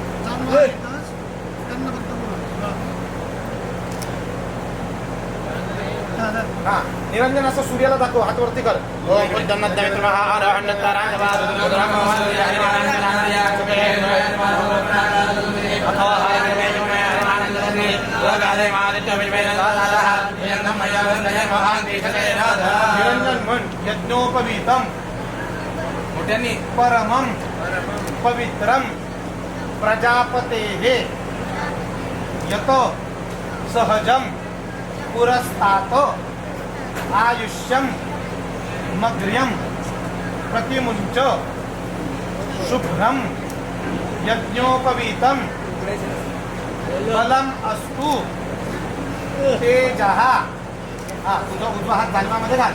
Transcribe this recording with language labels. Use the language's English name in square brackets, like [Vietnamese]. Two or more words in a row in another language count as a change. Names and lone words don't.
[Marathi] निरंजन असं सूर्याला दाखव, हात वरती कर. निरंजन म्हण. यज्ञोपवीतम मोठ्यांनी [Sanskrit] परमं पवित्रं प्रजापतेः यत सहजं पुरस्तात् आयुष्यं मग्र्यं प्रतिमुञ्च शुभ्रं यज्ञोपवीतं बलम अस्तु तेजः. [Marathi] तुझा उजवा हात जालमामध्ये घाल.